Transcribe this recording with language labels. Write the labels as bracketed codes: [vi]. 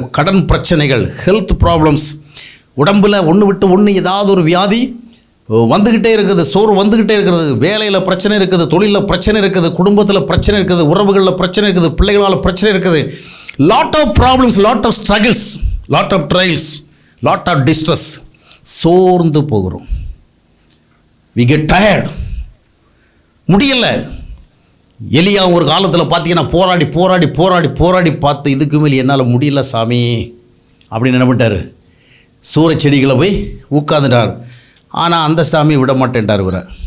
[ta] கடன் பிரச்சனைகள், health problems, உடம்பில் ஒன்று விட்டு ஒன்று ஏதாவது ஒரு வியாதி வந்துக்கிட்டே இருக்குது, சோறு வந்துக்கிட்டே இருக்கிறது. வேலையில் பிரச்சனை இருக்குது, தொழிலில் பிரச்சனை இருக்குது, குடும்பத்தில் பிரச்சனை இருக்குது, உறவுகளில் பிரச்சனை இருக்குது, பிள்ளைகளால் பிரச்சனை இருக்குது. [en] Lot of problems, lot of struggles, lot of trials, lot of distress. [ta] சோர்ந்து போகிறோம். [en] we get tired, [ta] முடியலை. எலியா ஒரு காலத்தில் பார்த்தீங்கன்னா போராடி போராடி போராடி போராடி பார்த்து இதுக்கு மேலே என்னால் முடியல சாமி அப்படின்னு என்ன பண்ணிட்டார், சூறை செடிகளை போய் உட்காந்துட்டார். ஆனால் அந்த சாமி விட மாட்டேன்ட்டார் இவரை.